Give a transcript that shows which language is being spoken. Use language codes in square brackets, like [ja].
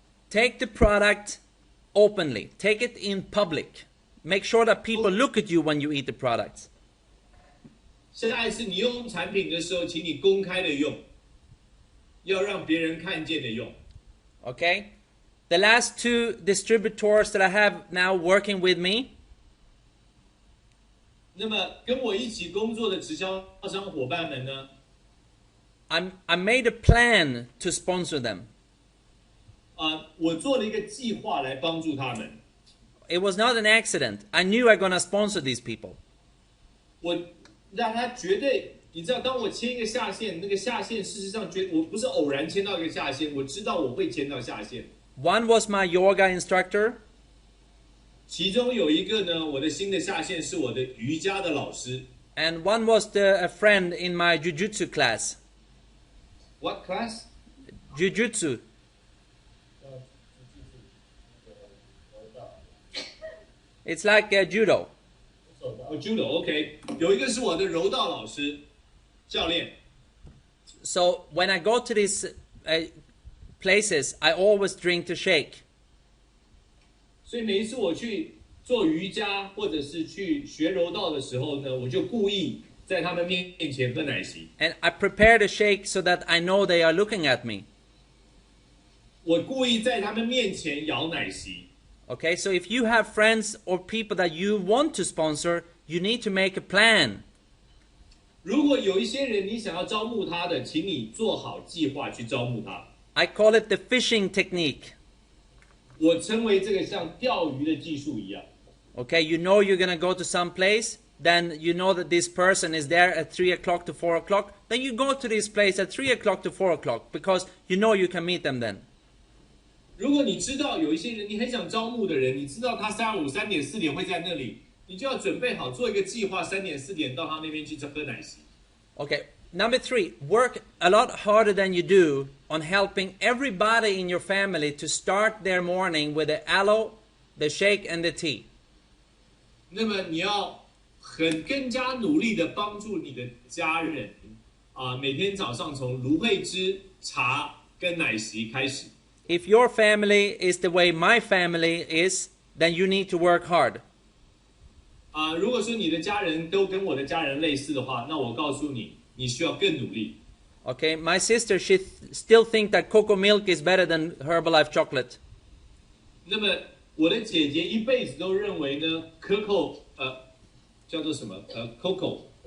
[en] Take the product openly. Take it in public. Make sure that people look at you when you eat the products. [zh] 下一次你用产品的时候，请你公开的用，要让别人看见的用。 [en] Okay? The last 2 distributors that I have now working with me, [zh] 那么跟我一起工作的直销商伙伴们呢， [en] I made a plan to sponsor them. [zh] 我做了一个计划来帮助他们。 [en] It was not an accident. I knew I'm going to sponsor these people. [zh] 我让他绝对，你知道，当我牵一个下线，那个下线事实上我不是偶然牵到一个下线，我知道我会牵到下线。 [en] One was my yoga instructor. [zh] 其中有一个呢，我的新的下线是我的瑜伽的老师。 [en] And one was a friend in my jiu-jitsu class. What class? Jiu-jitsu. It's like judo. Judo, OK。 [zh] 有一个是我的柔道老师，教练。 [en] So when I go to these places, I always drink to shake. [zh] 所以每一次我去做瑜伽或者是去学柔道的时候呢，我就故意在他们面前喝奶昔。 [en] And I prepare the shake so that I know they are looking at me. [zh] 我故意在他们面前摇奶昔。 [en] Okay, so if you have friends or people that you want to sponsor, you need to make a plan. [zh] 如果有一些人你想要招募他的，请你做好计划去招募他。 [en] I call it the fishing technique. [zh] 我称为这个像钓鱼的技术一样。 [en] Okay, you know you're going to go to some place, then you know that this person is there at 3 o'clock to 4 o'clock, then you go to this place at 3 o'clock to 4 o'clock because you know you can meet them then. [zh] 如果你知道有一些人你很想招募的人，你知道他下午3点4点会在那里，你就要准备好做一个计划，3点4点到他那边去喝奶昔。 [en] Okay, number 3, work a lot harder than you do on helping everybody in your family to start their morning with the aloe, the shake and the tea. [zh] 那么你要更加努力的帮助你的家人每天早上从芦荟汁、茶跟奶昔开始。 [en] If your family is the way my family is, then you need to work hard. [zh] 如果说你的家人都跟我的家人类似的话，那我告诉你，你需要更努力。 [en] Okay, my sister, she still think that cocoa milk is better than Herbalife chocolate. [zh] 那么我的姐姐一辈子都认为呢，可口叫做什么cocoa